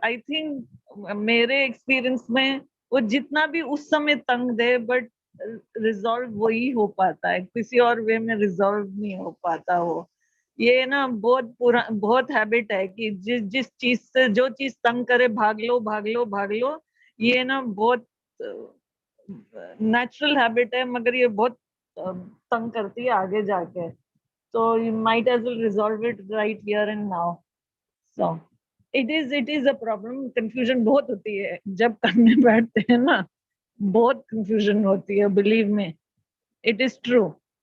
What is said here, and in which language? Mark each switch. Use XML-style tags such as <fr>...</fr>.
<en>I think</en> <hi>मेरे experience में वो जितना भी उस समय तंग दे, बट रिजॉल्व वही हो पाता है, किसी और वे में रिजॉल्व नहीं हो पाता। वो ये ना बहुत हैबिट है कि जिस चीज से जो चीज तंग करे भाग लो भाग लो भाग लो। ये ना बहुत नेचुरल हैबिट है, मगर ये बहुत तंग करती है आगे जाके।</hi> <en>So you might as well resolve it right here and now. So it is a problem.</en> <hi>Confusion बहुत होती है जब करने बैठते हैं ना, बहुत confusion होती है,</hi> <en>believe me, it is true.</en>